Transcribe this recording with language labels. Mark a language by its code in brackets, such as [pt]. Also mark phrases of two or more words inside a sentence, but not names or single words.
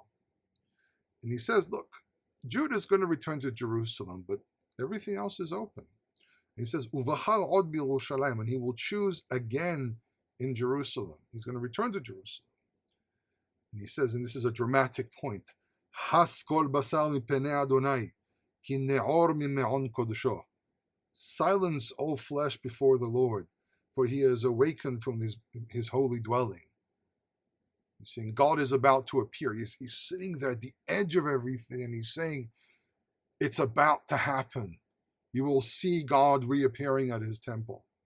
[en] And he says, look, Judah is going to return to Jerusalem, but everything else is open. And he says, [he] Uvachar od b'Yerushalayim, [en] and he will choose again in Jerusalem. He's going to return to Jerusalem. And he says, and this is a dramatic point, [he] Has kol basar mipenei Adonai, ki ne'or mime'on kodesho. [en] Silence all flesh before the Lord, for he has awakened from his holy dwelling. He's saying God is about to appear. He's sitting there at the edge of everything, and he's saying, it's about to happen. You will see God reappearing at his temple.